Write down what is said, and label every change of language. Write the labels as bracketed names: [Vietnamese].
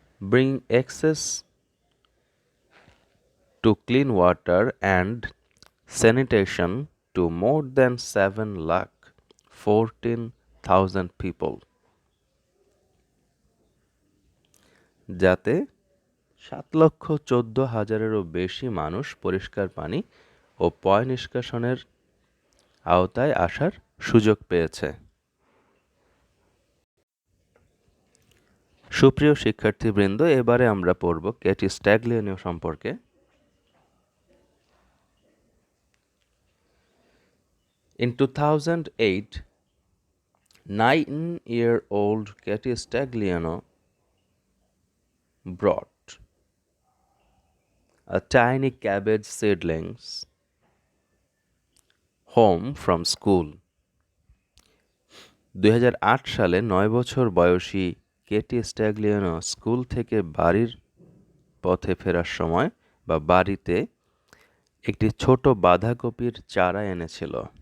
[English] bring access to clean water and sanitation to more than 7,14,000 people, [Bangla] যাতে 7,14,000-এরও বেশি মানুষ পরিষ্কার পানি ও পয় নিষ্কাশনের আওতায় আসার সুযোগ পেয়েছে। সুপ্রিয় শিক্ষার্থীবৃন্দ, এবারে আমরা পড়ব কেটি স্ট্যাগলিয়ানো সম্পর্কে। [English] In 2008, 9-year-old Katy Stagliano brought a tiny cabbage seedlings home from school. [Bangla] 2008 সালে 9 বছর বয়সী কেটি স্ট্যাগলিয়ানো স্কুল থেকে বাড়ির পথে ফেরার সময় বা বাড়িতে একটি ছোট বাঁধাকপির চারা এনেছিল।